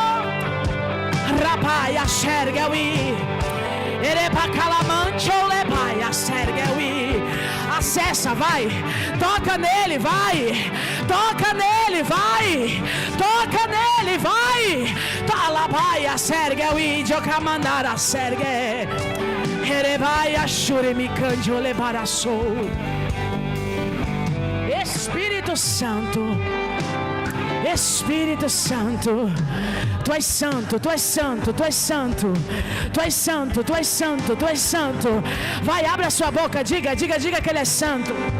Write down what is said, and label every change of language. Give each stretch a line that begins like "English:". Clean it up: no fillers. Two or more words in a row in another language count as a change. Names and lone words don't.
Portuguese: Acessa, vai. Toca nele, vai. Toca nele, vai. Toca nele, vai. Talabaia sergue o índio camandara sergue. Erebaia shure mi candio lebaraçou. Espírito Santo. Espírito Santo, Tu és santo, Tu és santo, Tu és santo, Tu és santo, Tu és santo, Tu és santo. Vai, abre a sua boca, diga que Ele é santo.